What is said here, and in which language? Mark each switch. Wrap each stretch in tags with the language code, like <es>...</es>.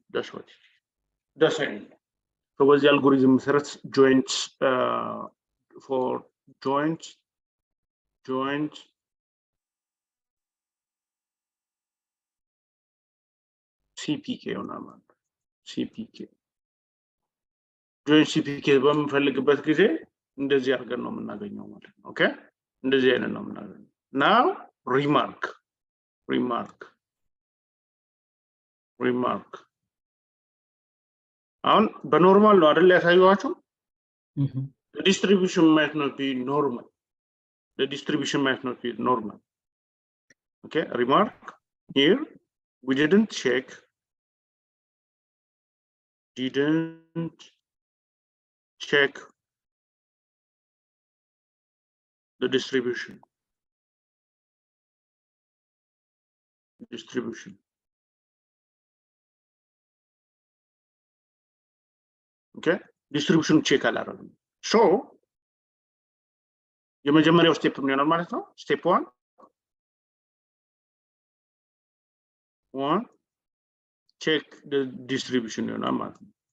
<en>That's what it is. That's it. So what's the algorithm? Joint for joint CPK on CPK.</en> <am>Joint CPK በምንፈልግበት ጊዜ እንደዚህ አድርገን ነው የምናገኘው ማለት ነው። ኦኬ፣ እንደዚህ አይነት ነው የምናገኘው።</am> <en>Now remark remark. On the normal order, the distribution might not be normal. The distribution might not be normal. Okay, remark here. We didn't check. The distribution. Okay, distribution check alarm.</en> <am>So, የመጀመሪያው step ምን ይሆናል ማለት ነው?</am> <en>Step 1 check the distribution</en> <am>ይሆናል ማለት ነው.</am>